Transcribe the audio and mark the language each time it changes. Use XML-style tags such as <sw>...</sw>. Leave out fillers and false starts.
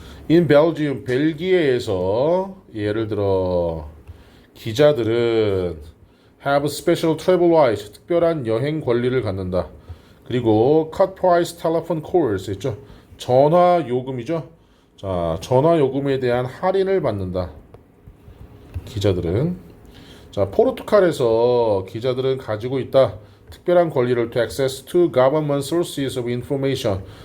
<en>In Belgium,</en> <ko>벨기에에서 예를 들어 기자들은</ko> <en>have special travel rights,</en> <ko>특별한 여행 권리를 갖는다. 그리고</ko> <en>cut price telephone calls</en> <ko>있죠. 전화 요금이죠. 자, 전화 요금에 대한 할인을 받는다. 기자들은. 자, 포르투갈에서 기자들은 가지고 있다. 특별한 권리를</ko> <en>to access to government sources of information.</en>